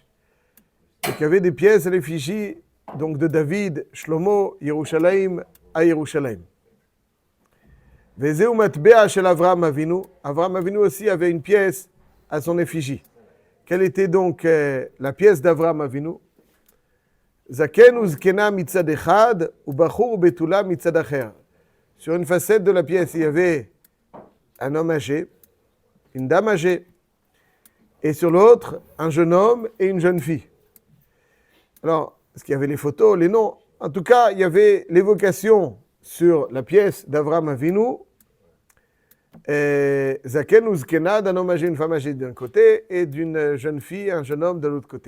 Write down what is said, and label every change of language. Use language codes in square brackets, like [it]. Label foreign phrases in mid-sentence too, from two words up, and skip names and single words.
[fr] Donc, il y avait des pièces à l'effigie donc de David, Shlomo, Yerushalayim à Yerushalayim. [he] וזהו מטבע של אברהם אבינו. [fr] Avraham Avinu aussi avait une pièce à son effigie. Quelle était donc la pièce d'Avraham Avinu? [he] זקן וזקנה מצד אחד ובחור ובתולה מצד אחר. [fr] Sur une facette de la pièce, il y avait un homme âgé, une dame âgée, et sur l'autre, un jeune homme et une jeune fille. Alors, est-ce qu'il y avait les photos, les noms? En tout cas, il y avait l'évocation sur la pièce d'Avraham Avinu, [he] זקן וזקנה, [fr] d'un homme âgé, une femme âgée d'un côté, et d'une jeune fille, un jeune homme de l'autre côté.